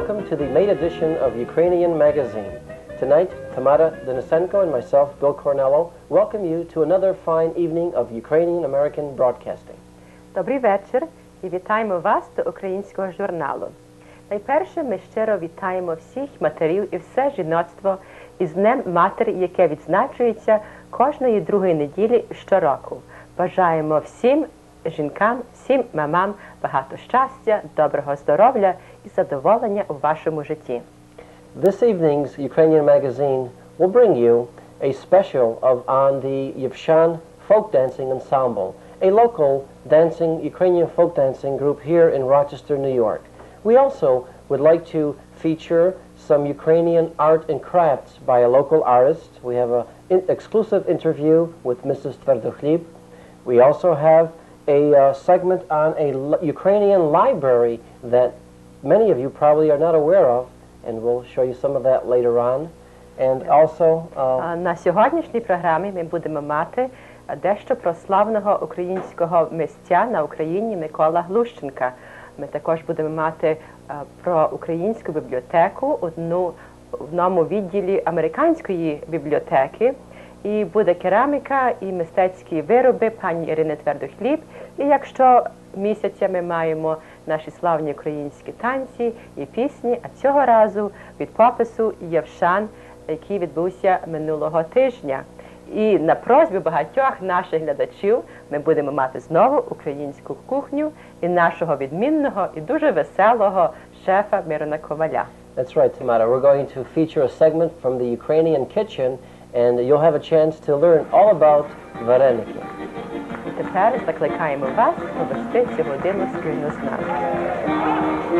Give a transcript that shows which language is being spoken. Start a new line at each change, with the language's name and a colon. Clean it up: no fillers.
English: to the May edition of Ukrainian Magazine. Tonight, Tamara Denisenko and myself, Bill Cornello, welcome you to another fine evening of Ukrainian American broadcasting.
Ukrainian: Добрий вечір і вітаємо вас до українського журналу. Найперше ми щиро вітаємо всіх матерів і все жіноцтво із Днем Матері, яке відзначується кожної другої неділі щороку. Бажаємо всім жінкам, всім мамам багато щастя, доброго здоров'я і задоволення у вашому житті.
English: This evening's Ukrainian Magazine will bring you a special on the Yevshan Folk Dancing Ensemble, a local Ukrainian folk dancing group here in Rochester, New York. We also would like to feature some Ukrainian art and crafts by a local artist. We have an exclusive interview with Mrs. Tverdokhlib. We also have a segment on a Ukrainian library that many of you probably are not aware of, and we'll show you some of that later on. And also...
Ukrainian: На сьогоднішній програмі ми будемо мати дещо про славного українського митця на Україні Микола Глущенка. Ми також будемо мати про українську бібліотеку в одному відділі американської бібліотеки. І буде кераміка і мистецькі вироби пані Ірини Твердохліб. І якщо місяця ми маємо наші славні українські танці і пісні, а цього разу від попису Євшан, який відбувся минулого тижня. І на просьбі багатьох наших глядачів ми будемо мати знову українську кухню і нашого відмінного і дуже веселого шефа Мирона Коваля.
English: That's right, Tamara. We're going to feature a segment from the Ukrainian kitchen, and you'll have a chance to learn all about vareniki.
Ukrainian: І тепер закликаємо вас провести цю годину спільно з нами.